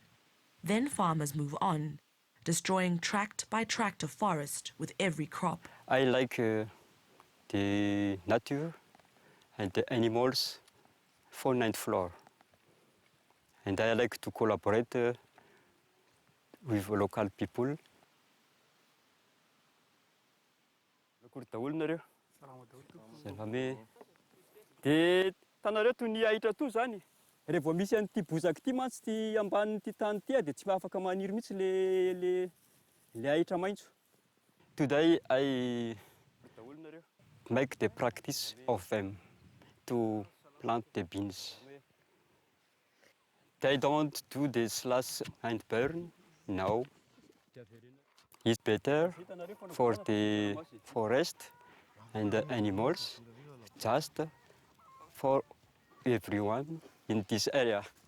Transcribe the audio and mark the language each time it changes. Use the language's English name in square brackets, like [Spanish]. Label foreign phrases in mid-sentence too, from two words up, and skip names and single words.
[English] Then farmers move on, destroying tract by tract of forest with every crop. I like the nature and the animals, fauna and flora. And I like to collaborate with local people. [Malagasy] Dia tanareo toy ny ahitra to zany. Rehefa vao misy an'ity bozaka ity mantsy ty ambanin'ity tany ity dia tsy afaka maniry mihitsy le ahitra maitso. [English] Today I make the practice of them to plant the beans. They don't do the slash and burn, no. It's better for the forest and the animals, just for everyone in this area.